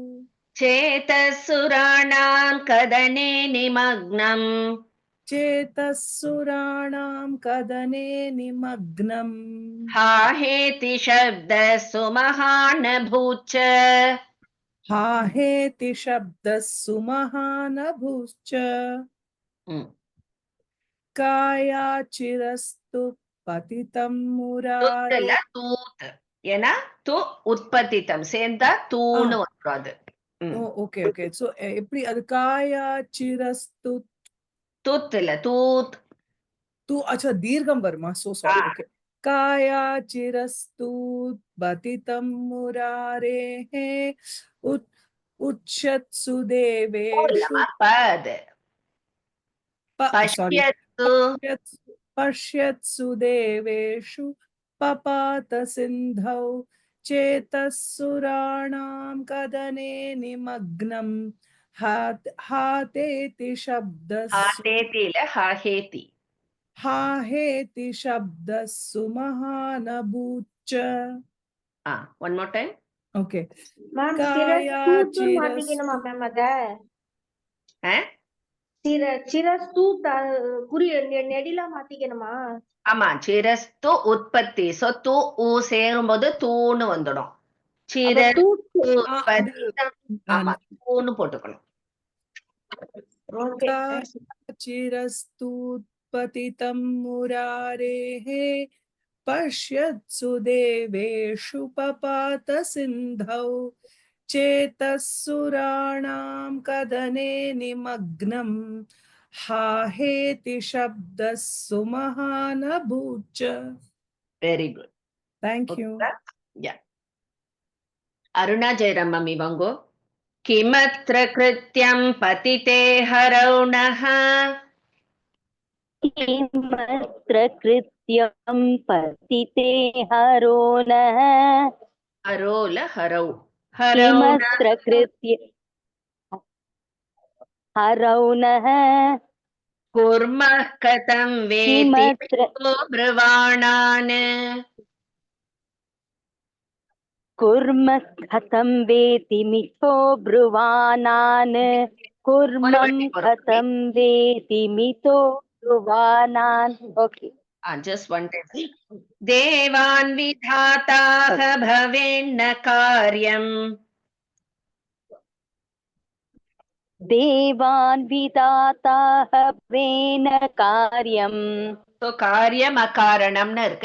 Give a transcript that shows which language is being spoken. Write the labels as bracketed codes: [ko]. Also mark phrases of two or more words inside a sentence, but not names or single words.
[sa] चेतसुराणां कदने निमग्नम् हाहेति शब्दस्सु महानभूच्च कायाचिरस्तु पतितं मुरारे [ta] तूत् ஏன்னா து உற்பத்தித்தம் சேர்ந்தா தூணு வரும் அது. [en] okay okay so [ta] எப்படி அது காயாச்சிரஸ்து துத் இல்ல தூத் தூ அச்சா தீர்க்கம் வருமா? சோ சாரி. ஓகே [sa] कायाच्चिरस्तु पतितं मुरारेः उच्चत्सु देवेषु पश्यत्सु देवेषु पपात सिन्धौ चेतसुराणां कदने निमग्नम् हातेति शब्दस्सु [ta] ஹாதேதி இல்ல ஹாஹேதி. [sa] हाहेति शब्दस्सु महानभूच्च. [en] one more time. Okay. [ta] மேம் [sa] काया சிரஸ்தூத்து चिरस्तु [ta] மாத்திக்கணுமா மேம் அத ஆ? சிரஸ்து குறி நெடில மாத்திக்கணுமா? ஆமா, சிரஸ்து உற்பத்தி. சோ தூ ஊ சேரும்போது தூன்னு வந்துடும். அப்ப சிரஸ்து தூத்து உற்பத்திதம். ஆமா, தூன்னு போட்டுக்கணும். ஓகே [sa] चिरस्तुत्पतितं मुरारेः पश्यत्सु देवेषु पपात सिन्धौ चेतःसुराणां कदने निमग्नं हाहेति शब्दस्सु महानभूच्च. [en] very good. Thank you. [ta] அருணா ஜெயராம் மம்மி வாங்கோ. [sa] किमत्र कृत्यं पतिते हरौ नः. किमत्र कृत्यं पतिते हरो नः [ta] ஹரோல ஹரௌ. ஹரௌண [sa] किमत्र कृत्य हरौ नः कुर्मः कथं वेति किमत्र ப்ருவாணான். कुर्मः कथं वेति मिथो ब्रुवाणान् कुर्मं कथं वेति मिथो ब्रुवाणान्. [en] ओके just one time. [sa] देवान् विधाताः भवेन्न कार्यम्. देवान् विधाताः वेन कार्यम्. [ta] So காரியம் அகாரணம்னு இருக்கு.